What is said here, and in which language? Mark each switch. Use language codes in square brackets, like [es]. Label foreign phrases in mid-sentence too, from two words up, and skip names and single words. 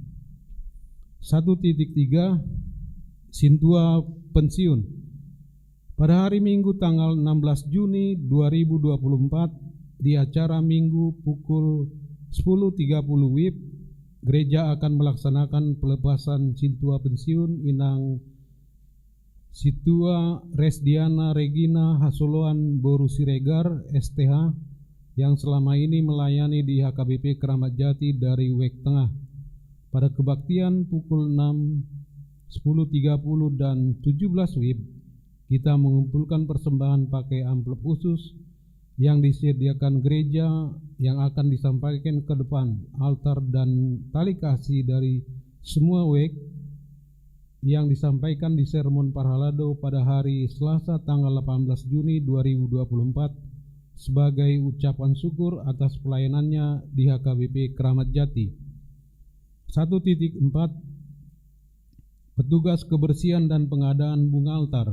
[id] 1.3 Sintua pensiun. Pada hari Minggu tanggal 16 Juni 2024 di acara Minggu pukul 10.30 WIB, gereja akan melaksanakan pelepasan Sintua pensiun Inang Situa Resdiana Regina Hasoloan Boru Siregar STH yang selama ini melayani di HKBP Keramat Jati dari Wek Tengah. Pada kebaktian pukul 6, 10.30 dan 17 WIB, kita mengumpulkan persembahan pakai amplop khusus yang disediakan gereja yang akan disampaikan ke depan altar dan tali kasih dari semua Wek yang disampaikan di sermon Parhalado pada hari Selasa tanggal 18 Juni 2024 sebagai ucapan syukur atas pelayanannya di HKBP Keramat Jati. 1.4 Petugas kebersihan dan pengadaan bunga altar.